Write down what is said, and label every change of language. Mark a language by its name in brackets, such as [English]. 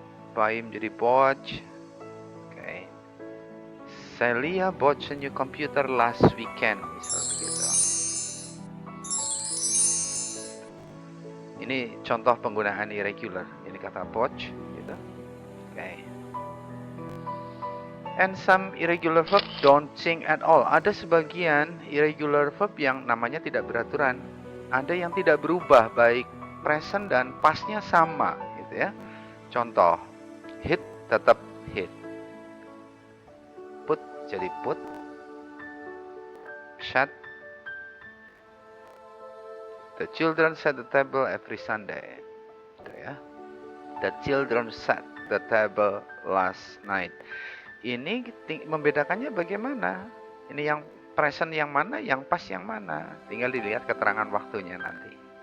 [English] Buy menjadi bought. Okay. Celia bought a new computer last weekend, [Indonesian] misal begitu. Ini contoh penggunaan irregular. Ini kata bought, gitu. Okay. [English] And some irregular verb don't change at all. [Indonesian] Ada sebagian irregular verb yang namanya tidak beraturan. Ada yang tidak berubah, baik present dan pastnya sama, gitu ya. Contoh, hit tetap hit, put jadi put, shut. [English] The children set the table every Sunday. [Indonesian] Gitu ya. [English] The children set the table last night. [Indonesian] Ini membedakannya bagaimana? Ini yang present yang mana, yang past yang mana? Tinggal dilihat keterangan waktunya nanti.